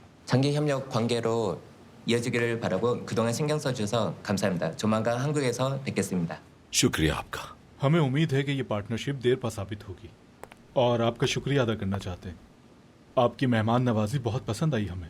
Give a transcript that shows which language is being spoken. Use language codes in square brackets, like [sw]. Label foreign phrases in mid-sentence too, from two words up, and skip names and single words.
[ko] 장기 협력 관계로 이어지기를 바라고 그동안 신경 써주셔서 감사합니다. 조만간 한국에서 뵙겠습니다. [hi] शुक्रिया आपका। हमें उम्मीद है कि ये पार्टनरशिप देर पा साबित होगी और आपका शुक्रिया अदा करना चाहते हैं। आपकी मेहमान नवाजी बहुत पसंद आई हमें।